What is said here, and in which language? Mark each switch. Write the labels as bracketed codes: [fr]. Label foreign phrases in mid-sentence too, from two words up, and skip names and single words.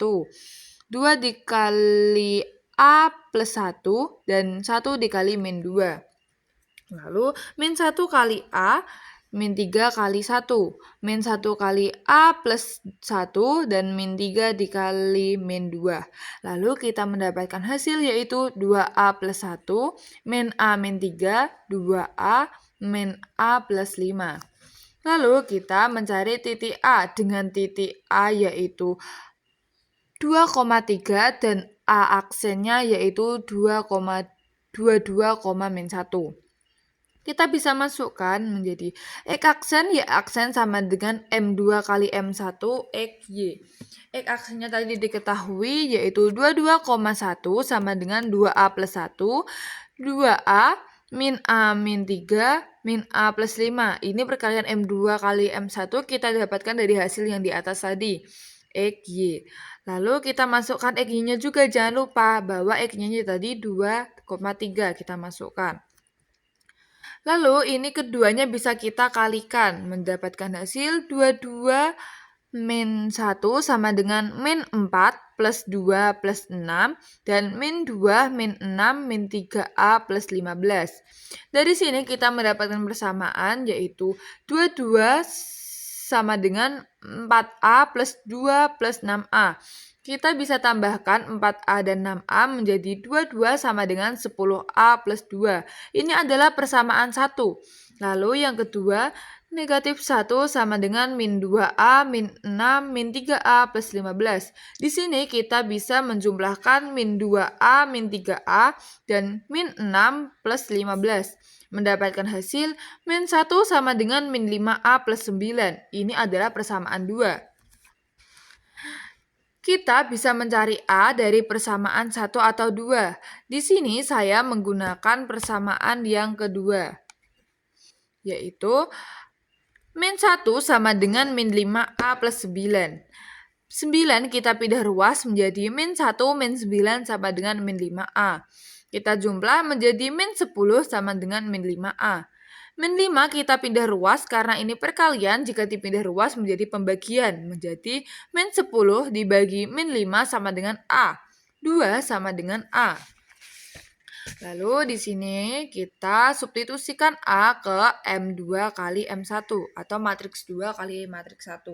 [id] 2 dikali A plus 1 dan 1 dikali min 2. Lalu min 1 kali A, min 3 kali 1. Min 1 kali A plus 1 dan min 3 dikali min 2. Lalu kita mendapatkan hasil yaitu 2A plus 1, min A min 3, 2A min A plus 5. Lalu kita mencari titik A dengan titik A yaitu 2,3 dan A aksennya yaitu 2,22, min 1. Kita bisa masukkan menjadi X aksen, Y aksen sama dengan M2 kali M1 XY. X aksennya tadi diketahui yaitu 22,1 sama dengan 2A plus 1, 2A min A min 3, min A plus 5. Ini perkalian M2 kali M1 kita dapatkan dari hasil yang di atas tadi, XY. Lalu kita masukkan XY-nya juga, jangan lupa bahwa XY-nya tadi 2,3 kita masukkan. Lalu ini keduanya bisa kita kalikan, mendapatkan hasil 22 min 1 sama dengan min 4 plus 2 plus 6 dan min 2 min 6 min 3A plus 15. Dari sini kita mendapatkan persamaan yaitu 22 sama dengan 4A plus 2 plus 6A. Kita bisa tambahkan 4A dan 6A menjadi 22 sama dengan 10A plus 2. Ini adalah persamaan 1. Lalu yang kedua, negatif 1 sama dengan min 2A, min 6, min 3A plus 15. Di sini kita bisa menjumlahkan min 2A, min 3A, dan min 6 plus 15. Mendapatkan hasil min 1 sama dengan min 5A plus 9. Ini adalah persamaan 2. Kita bisa mencari A dari persamaan 1 atau 2. Di sini saya menggunakan persamaan yang kedua, yaitu min 1 sama dengan min 5A plus 9. 9 kita pindah ruas menjadi min 1 min 9 sama dengan min 5A. Kita jumlah menjadi min 10 sama dengan min 5A. Min 5 kita pindah ruas karena ini perkalian, jika dipindah ruas menjadi pembagian. Menjadi min 10 dibagi min 5 sama dengan A. 2 sama dengan A. Lalu di sini kita substitusikan A ke M2 kali M1 atau matriks 2 kali matriks 1.